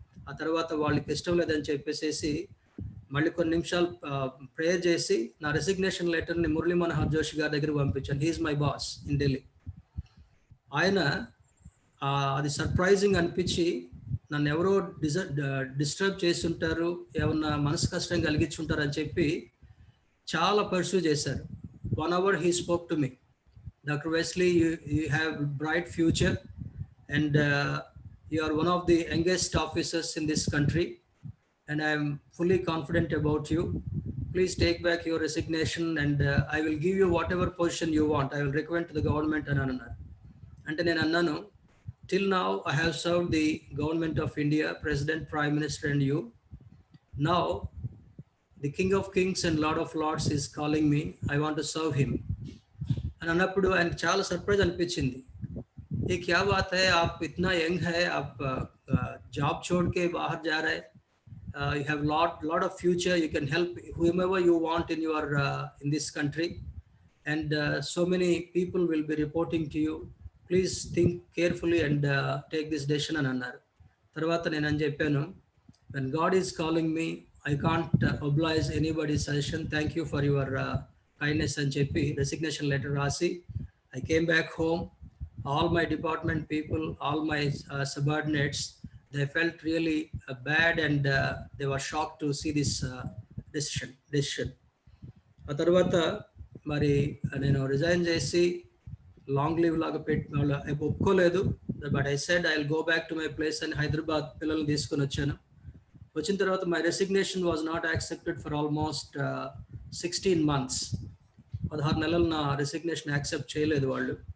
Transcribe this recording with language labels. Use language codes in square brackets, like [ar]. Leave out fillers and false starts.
[te] ఆ తర్వాత వాళ్ళకి ఇష్టం లేదని చెప్పేసి మళ్ళీ కొన్ని నిమిషాలు ప్రేయర్ చేసి నా రెసిగ్నేషన్ లెటర్ని మురళీ మనోహర్ జోషి గారి దగ్గర పంపించాను. [en] He is my boss in Delhi. [te] ఆయన అది సర్ప్రైజింగ్ అనిపించి నన్ను ఎవరో డిస్టర్బ్ చేసి ఉంటారు, ఏమన్నా మనసు కష్టం కలిగించుంటారు అని చెప్పి చాలా పర్సూ చేశారు. [en] 1 hour he spoke to me, Dr. Wesley, you have bright future and you are one of the youngest officers in this country and I am fully confident about you. Please take back your resignation and I will give you whatever position you want. I will recommend to the government [te] అని అన్నారు. అంటే నేను అన్నాను, [en] till now I have served the government of India, President, Prime Minister and you. Now the King of Kings and Lord of Lords is calling me. I want to serve him. [te] అని అన్నప్పుడు ఆయనకు చాలా surprise అనిపించింది. [hi] ये क्या बात है, आप इतना यंग है, आप जॉब छोड़ के बाहर जा रहे हैं, [en] you have lot of future, you can help whomever you want in your in this country and so many people will be reporting to you, please think carefully and take this decision [te] అని అన్నారు. తర్వాత నేను అని చెప్పాను, [en] when God is calling me I can't oblige anybody's suggestion, thank you for your kindness [te] అని చెప్పి resignation letter రాసి [en] I came back home. All my department people, all my subordinates, they felt really bad and they were shocked to see this decision. [te] ఆ తర్వాత మరి నేను resign చేసి long leave లాగా పెట్టి ఒప్పుకోలేదు. [en] but I said I will go back to my place [te] అని హైదరాబాద్ పిల్లల్ని తీసుకొని వచ్చాను. వచ్చిన తర్వాత [en] my resignation was not accepted for almost [te] 16 months 16 నెలలు నా రెసిగ్నేషన్ యాక్సెప్ట్ చేయలేదు వాళ్ళు.